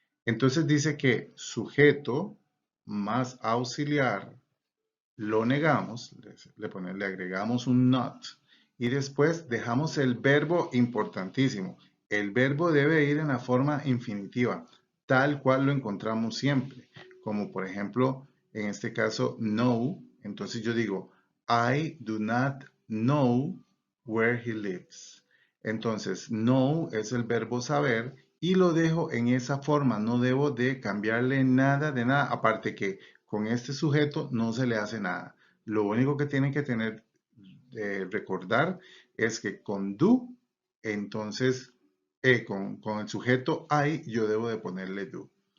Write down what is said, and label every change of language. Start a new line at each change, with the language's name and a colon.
Spanish: Entonces dice que sujeto más auxiliar lo negamos, le agregamos un not y después dejamos el verbo importantísimo. El verbo debe ir en la forma infinitiva, tal cual lo encontramos siempre, como por ejemplo, en este caso, know. Entonces yo digo,
English: I do not know where he lives.
Spanish: Entonces, know es el verbo saber y lo dejo en esa forma. No debo de cambiarle nada de nada, aparte que con este sujeto no se le hace nada. Lo único que tienen que tener, recordar, es que con do, entonces, con el sujeto I, yo debo de ponerle do.